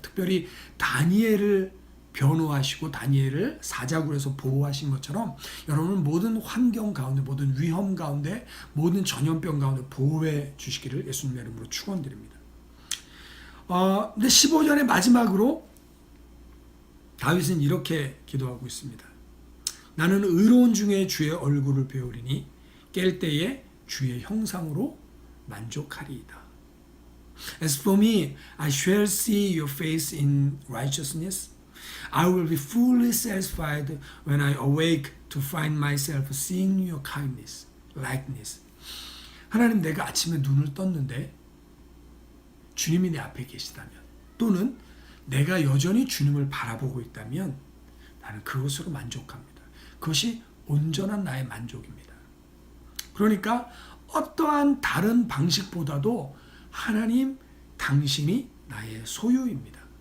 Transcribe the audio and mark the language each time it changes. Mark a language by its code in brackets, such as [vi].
[ko] 특별히 다니엘을 변호하시고 다니엘을 사자굴에서 보호하신 것처럼 여러분은 모든 환경 가운데, 모든 위험 가운데, 모든 전염병 가운데 보호해 주시기를 예수님의 이름으로 축원드립니다. 근데 15절의 마지막으로 다윗은 이렇게 기도하고 있습니다. 나는 의로운 중에 주의 얼굴을 배우리니 깰 때에 주의 형상으로 만족하리이다. [en] As for me, I shall see your face in righteousness. I will be fully satisfied when I awake to find myself seeing your kindness, likeness. [ko] 하나님, 내가 아침에 눈을 떴는데 주님이 내 앞에 계시다면, 또는 내가 여전히 주님을 바라보고 있다면 나는 그것으로 만족합니다. 그것이 온전한 나의 만족입니다. 그러니까 어떠한 다른 방식보다도 하나님, 당신이 나의 소유입니다.